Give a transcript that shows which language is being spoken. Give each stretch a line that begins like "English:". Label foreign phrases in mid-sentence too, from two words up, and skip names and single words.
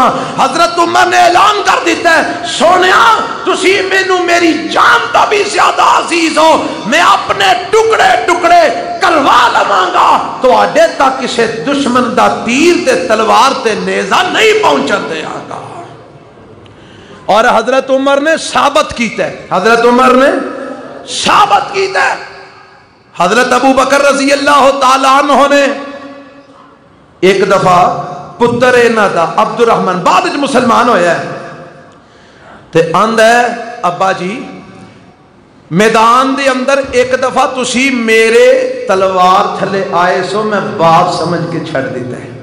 Punjabi: حضرت عمر نے اعلان کر دتا ہے سونیا تسی مینوں میری جان توں بھی زیادہ عزیز ہو، میں اپنے ٹکڑے ٹکڑے کروا لواں گا، تہاڈے تک کسی دشمن دا تیر تے تلوار تے نیزہ نہیں پہنچن دیں گا. اور حضرت عمر نے ثابت کیتا ہے، حضرت عمر نے ثابت کیتا ہے. حضرت ابو بکر
Arabic: رضي الله تعالى عنه
Punjabi: نے اک دفعہ پتر ایہناں دا عبدالرحمان بعد وچ مسلمان ہویا ہے، تے آندا ہے ابا جی میدان دے اندر اک دفعہ تسی میرے تلوار تھلے آئے سو، میں باپ سمجھ کے چھڈ دتا ہے.